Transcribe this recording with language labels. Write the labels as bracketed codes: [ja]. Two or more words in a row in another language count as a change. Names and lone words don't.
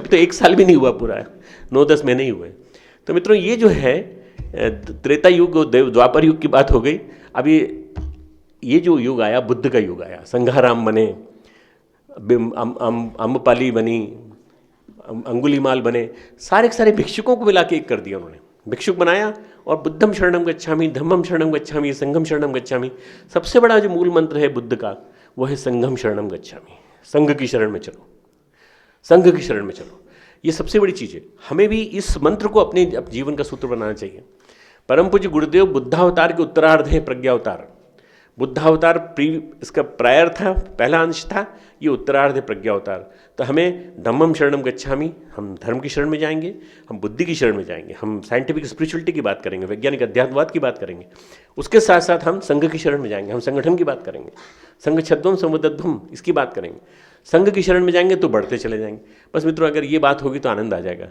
[hi] अभी तो 1 साल भी नहीं हुआ पूरा, 9-10 महीने ही हुए। तो मित्रों, ये जो है त्रेता युग और द्वापर युग की बात हो गई। अभी ये जो युग आया, बुद्ध का युग आया, संघाराम बने, अम्बपाली बनी, अंगुलीमाल बने, सारे के सारे भिक्षुकों को मिला के एक कर दिया उन्होंने। भिक्षुक बनाया और [pi] बुद्धम शरणम गच्छामि, धम्मम शरणम गच्छामि, संघम शरणम गच्छामि। [hi] सबसे बड़ा जो मूल मंत्र है बुद्ध का, वो है [pi] संघम शरणम गच्छामि। [hi] संघ की शरण में चलो, संघ की शरण में चलो। ये सबसे बड़ी चीज़ है। हमें भी इस मंत्र को अपने जीवन का सूत्र बनाना चाहिए। परम पूज्य गुरुदेव बुद्धावतार के उत्तरार्ध है प्रज्ञावतार। बुद्धावतार इसका प्रायर था, पहला अंश था, ये उत्तरार्ध है प्रज्ञावतार। तो हमें [pi] धम्मम शरणम गच्छामि, [hi] हम धर्म की शरण में जाएंगे, हम बुद्धि की शरण में जाएंगे, हम [en] scientific spirituality [hi] की बात करेंगे, वैज्ञानिक अध्यात्मवाद की बात करेंगे। उसके साथ साथ हम संघ की शरण में जाएंगे, हम संगठन की बात करेंगे, [sa] संघ छद्वम संवदध्वम, [hi] इसकी बात करेंगे। संघ की शरण में जाएंगे तो बढ़ते चले जाएंगे। बस मित्रों, अगर ये बात होगी तो आनंद आ जाएगा।